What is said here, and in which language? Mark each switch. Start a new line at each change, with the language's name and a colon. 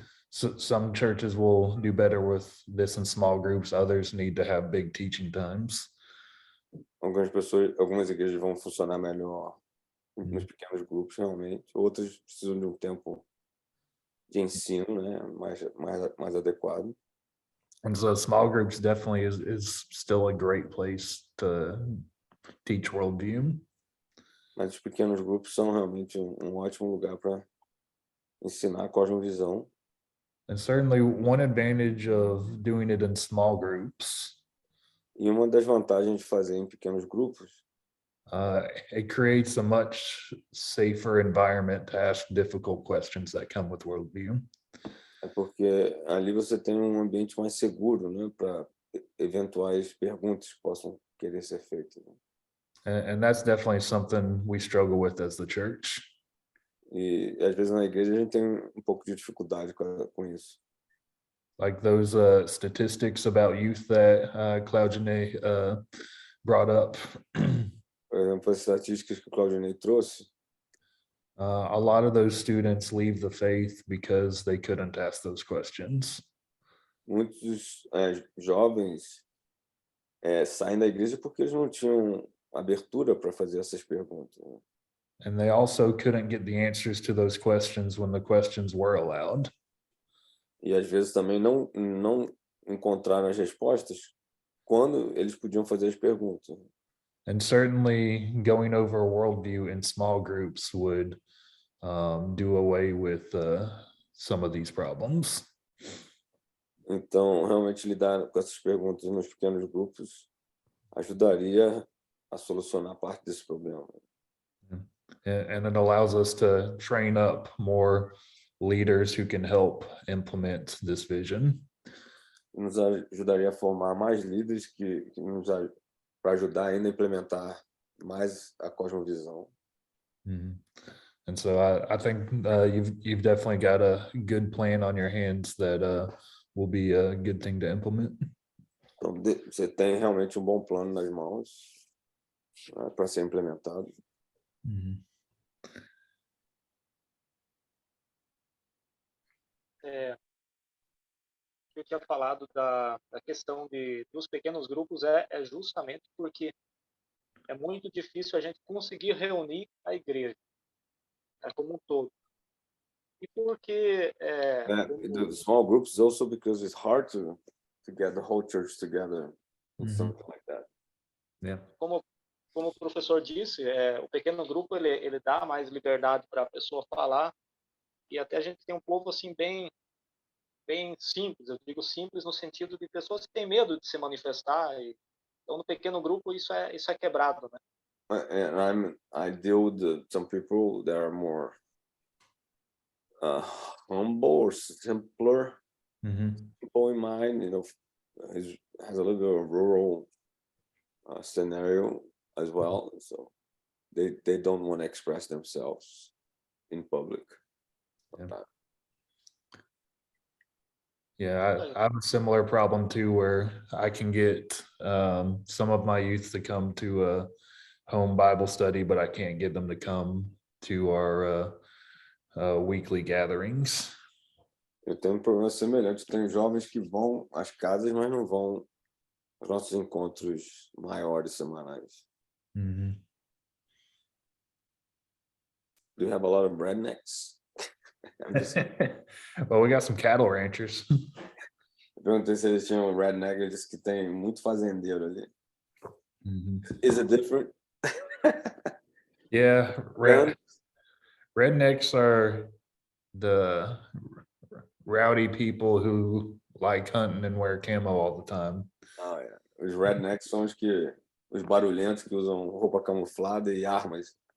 English: So some churches will do better with this in small groups. Others need to have big teaching times.
Portuguese: Algumas igrejas vão funcionar melhor nos pequenos grupos, realmente. Outras precisam de um tempo de ensino, né, mais adequado.
English: And so small groups definitely is still a great place to teach worldview.
Portuguese: Mas os pequenos grupos são realmente um ótimo lugar para ensinar a cosmovisão.
English: And certainly one advantage of doing it in small groups.
Portuguese: E uma das vantagens de fazer em pequenos grupos,
English: it creates a much safer environment to ask difficult questions that come with worldview.
Portuguese: é porque ali você tem um ambiente mais seguro, né, para eventuais perguntas que possam querer ser feitas.
English: And that's definitely something we struggle with as the church.
Portuguese: E às vezes na igreja a gente tem um pouco de dificuldade com isso.
English: Like those statistics about youth that Claudine brought up.
Portuguese: Por exemplo, as estatísticas que o Claudinei trouxe,
English: a lot of those students leave the faith because they couldn't ask those questions.
Portuguese: muitos jovens saem da igreja porque eles não tinham abertura para fazer essas perguntas. Né?
English: And they also couldn't get the answers to those questions when the questions were allowed.
Portuguese: E às vezes também não encontraram as respostas quando eles podiam fazer as perguntas.
English: And certainly going over a worldview in small groups would do away with some of these problems.
Portuguese: Então, realmente lidar com essas perguntas nos pequenos grupos ajudaria a solucionar parte desse problema.
English: And it allows us to train up more leaders who can help implement this vision.
Portuguese: Nos ajudaria a formar mais líderes que para ajudar ainda a implementar mais a cosmovisão.
English: And so I think you've definitely got a good plan on your hands that will be a good thing to implement.
Portuguese: Então, você tem realmente um bom plano nas mãos para ser implementado. Eu tinha falado da questão dos pequenos grupos é justamente porque é muito difícil a gente conseguir reunir a igreja como um todo. E porque
English: the small groups also because it's hard to get the whole church together in something like that. Yeah.
Portuguese: Como o professor disse, o pequeno grupo ele dá mais liberdade para a pessoa falar, e até a gente tem um povo assim bem simples. Eu digo simples no sentido de pessoas que têm medo de se manifestar, então no pequeno grupo isso é quebrado, né?
English: And I deal with some people that are more humble or simpler people in mind, has a little bit of rural scenario as well, so they don't want to express themselves in public. Yeah, I have a similar problem too, where I can get some of my youth to come to a home Bible study, but I can't get them to come to our weekly gatherings.
Portuguese: Eu tenho um problema semelhante. Tem jovens que vão às casas, mas não vão aos nossos encontros maiores semanais.
English: Do you have a lot of rednecks? Well, we got some cattle ranchers.
Portuguese: Eu perguntei se eles tinham redneck, ele disse que tem muito fazendeiro ali. Mhm.
English: Is it different? Yeah, rednecks are the rowdy people who like hunting and wear camo all the time.
Portuguese: Ah, é. Os rednecks são os barulhentos que usam roupa camuflada e armas.